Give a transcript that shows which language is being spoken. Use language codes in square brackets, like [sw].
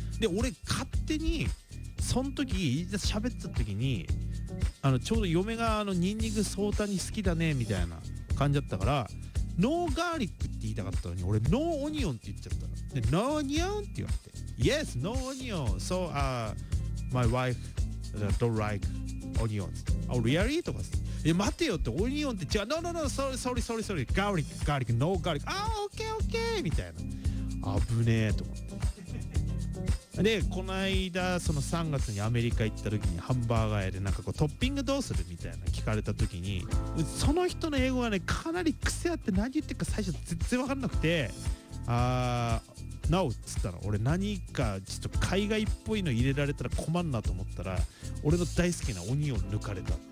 [ja] で、俺勝手に、その時、いざ喋った時に、ちょうど嫁がニンニクソータニ好きだね、みたいな感じだったから、ノーガーリックって言いたかったのに、俺ノーオニオンって言っちゃったの。ノーオニオンって言われて、 Yes, no onion. [en] So, my wife don't like onions. Oh, really? [ja] とかさ、え、待てよって、オニオンって違う、 No, no, no, sorry, sorry, sorry, sorry. ガーリック、ガーリック、ノーガーリック、あー、 OK, OK みたいな、あぶねーと思って。で、この間その3月にアメリカ行った時にハンバーガー屋でなんかこうトッピングどうするみたいな聞かれた時に、その人の英語がねかなり癖あって、何言ってるか最初全然分かんなくて、あー No っつったの。俺何かちょっと海外っぽいの入れられたら困んなと思ったら、俺の大好きなオニオン抜かれた。